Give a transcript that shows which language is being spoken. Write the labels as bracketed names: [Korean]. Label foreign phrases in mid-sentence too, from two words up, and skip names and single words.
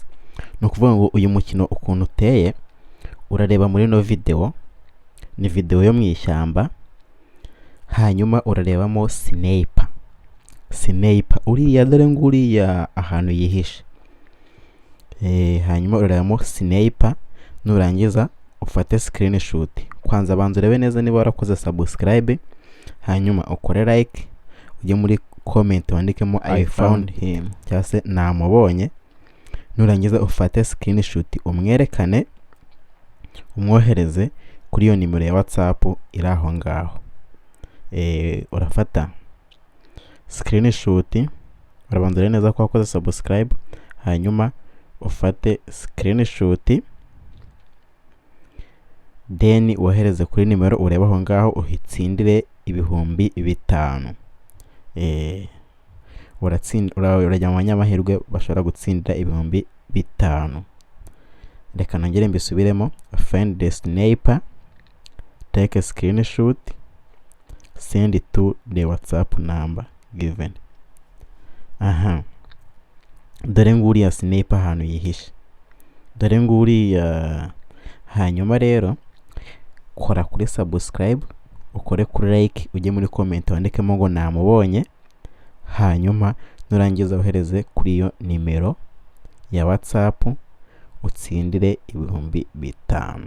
[Kinyarwanda] No kuvuga ngo uyu mukino ukuntu uteye urareba muri no video, ni video yo mwishyamba, hanyuma urarebamo Sniper uriya dore nguriya ahantu yihishe. Hanyuma urarebamo Sniper, nurangiza ufate screenshot. Kwanza banza urebe neza niba warakoze subscribe, hanyuma ukore like, ujye muri comment wandikemo [English] I found him [Kinyarwanda] cyangwa se namubonye. Nurangiza ufate screenshot umwerekane, umwohereze kuri iyo nimero ya WhatsApp iri aho ngaho. Urafata screenshot, urabanza urebe neza ko wakoze subscribe, hanyuma ufate screenshot, then wohereze kuri nimero ureba aho ngaho, uhitsindire ibihumbi 5. Urajya mu banyamahirwe bashobora gutsindira ibihumbi 5. Reka nongere mbisubiremo: [English] find the Sniper, take a screenshot, send it to the WhatsApp number given. [Kinyarwanda] Dore nguriya Sniper ahantu yihishe, dore nguriya. Hanyuma rero kora kuri subscribe, ukore kuri like, ujye muri comment wandikemo ngo namubonye, hanyuma nurangiza wohereze kuri iyo nimero ya WhatsApp, utsindire ibihumbi 5.